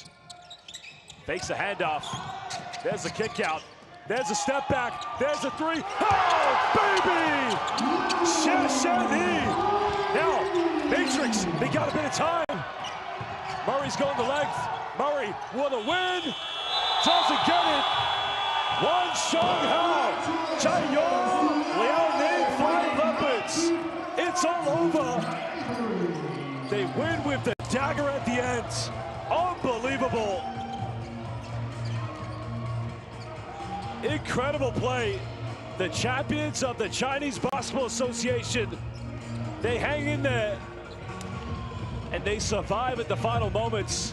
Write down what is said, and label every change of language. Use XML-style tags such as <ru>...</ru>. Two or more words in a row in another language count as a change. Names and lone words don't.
<en>Fakes the handoff. There's the kick out. There's a step back. There's a 3. Oh, baby! Shashani! Now, Matrix, they got a bit of time. Murray's going the length. Murray with a win. Doesn't get it. Wan Shanghao. Chaiyong. Liaoning Flying Leopards. It's all over. They win with the dagger at the end. Unbelievable. Incredible play. The champions of the Chinese Basketball Association, they hang in there and they survive at the final moments.</en>